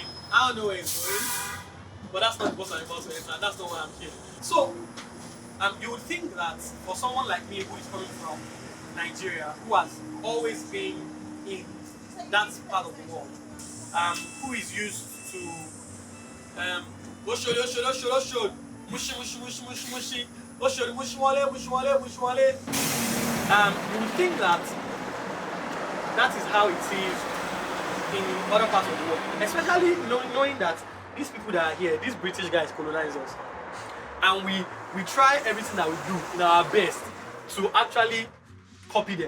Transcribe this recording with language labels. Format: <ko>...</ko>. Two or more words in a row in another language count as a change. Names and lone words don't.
<en>I don't know where it's going, but that's not the bus I'm about to enter. That's not why I'm here. So, you would think that for someone like me who is coming from Nigeria, who has always been in that part of the world, who is used to mushi mushi mushi mushi mushi oshori mushi wale mushi wale mushi wale, you would think that that is how it is in other parts of the world, especially knowing that these people that are here, these British guys colonize us. And we try everything that we do in our best to actually copy them.</en>